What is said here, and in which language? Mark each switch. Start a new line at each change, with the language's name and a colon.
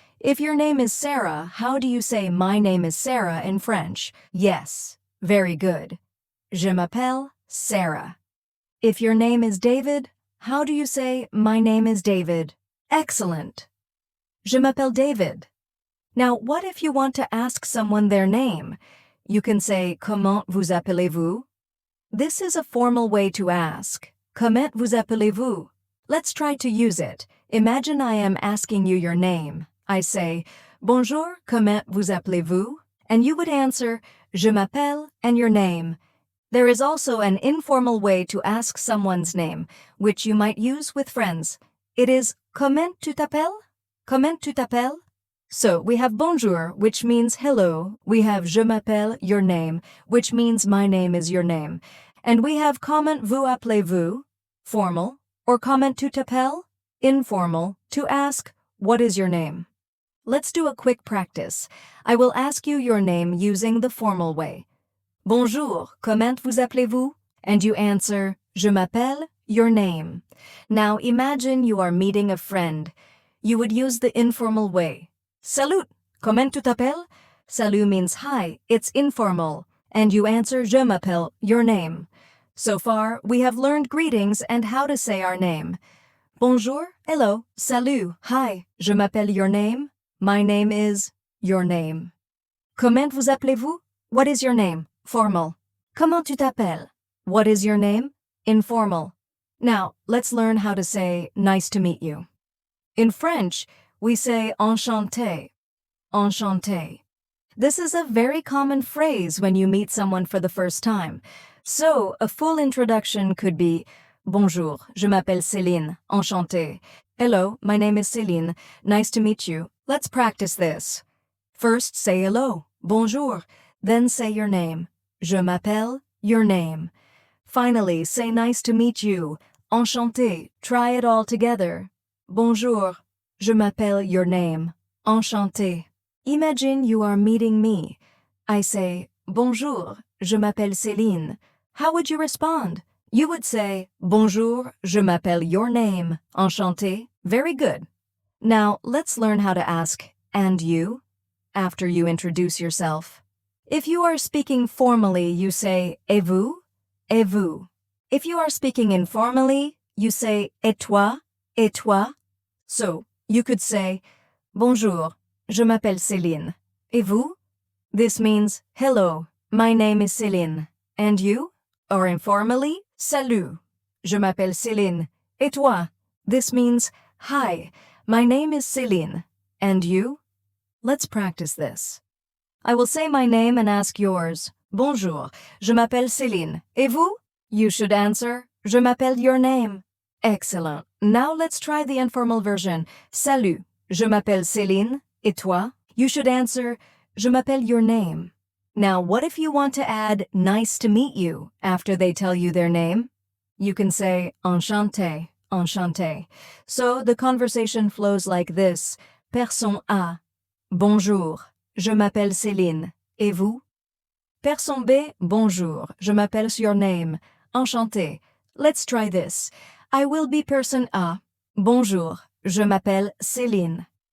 English: If your name is Sarah, how do you say my name is Sarah in French? Yes. Very good.
French: Je m'appelle Sarah.
English: If your name is David, how do you say my name is David? Excellent.
French: Je m'appelle David.
English: Now, what if you want to ask someone their name? You can say,
French: comment vous appelez-vous?
English: This is a formal way to ask.
French: Comment vous appelez-vous?
English: Let's try to use it. Imagine I am asking you your name. I say,
French: bonjour, comment vous appelez-vous?
English: And you would answer,
French: je m'appelle,
English: and your name. There is also an informal way to ask someone's name, which you might use with friends. It is,
French: comment tu t'appelles? Comment tu t'appelles?
English: So, we have bonjour, which means hello. We have
French: je m'appelle,
English: your name, which means my name is your name. And we have
French: comment vous appelez-vous,
English: formal, or
French: comment tu t'appelles,
English: informal, to ask, what is your name? Let's do a quick practice. I will ask you your name using the formal way.
French: Bonjour, comment vous appelez-vous?
English: And you answer, je m'appelle, your name. Now imagine you are meeting a friend. You would use the informal way. Salut, comment tu t'appelles? Salut means hi, it's informal. And you answer
French: je m'appelle,
English: your name. So far, we have learned greetings and how to say our name.
French: Bonjour, hello, salut, hi, je m'appelle
English: your name. My name is your name.
French: Comment vous appelez-vous?
English: What is your name? Formal.
French: Comment tu t'appelles?
English: What is your name? Informal. Now, let's learn how to say nice to meet you. In French, we say enchanté. Enchanté. This is a very common phrase when you meet someone for the first time. So, a full introduction could be,
French: bonjour, je m'appelle Céline, enchanté.
English: Hello, my name is Céline, nice to meet you. Let's practice this. First, say hello, bonjour, then say your name.
French: Je m'appelle,
English: your name. Finally, say nice to meet you, enchanté. Try it all together.
French: Bonjour, je m'appelle,
English: your name,
French: enchanté.
English: Imagine you are meeting me. I say,
French: bonjour, je m'appelle Céline.
English: How would you respond? You would say,
French: bonjour, je m'appelle,
English: your name, enchanté. Very good. Now, let's learn how to ask, and you, after you introduce yourself. If you are speaking formally, you say,
French: et vous? Et vous.
English: If you are speaking informally, you say,
French: et toi? Et toi?
English: So, you could say,
French: bonjour, je m'appelle Céline. Et vous?
English: This means, hello, my name is Céline. And you? Or informally,
French: salut, je m'appelle Céline. Et toi?
English: This means, hi, my name is Céline. And you? Let's practice this. I will say my name and ask yours.
French: Bonjour, je m'appelle Céline. Et vous?
English: You should answer,
French: je m'appelle,
English: your name. Excellent. Now let's try the informal version.
French: Salut, je m'appelle Céline. Et toi?
English: You should answer,
French: je m'appelle,
English: your name. Now, what if you want to add nice to meet you after they tell you their name? You can say enchanté, enchanté. So the conversation flows like this.
French: Personne A. Bonjour, je m'appelle Céline. Et vous? Personne B. Bonjour, je m'appelle,
English: your name.
French: Enchanté.
English: Let's try this. I will be person A.
French: Bonjour, je m'appelle Céline.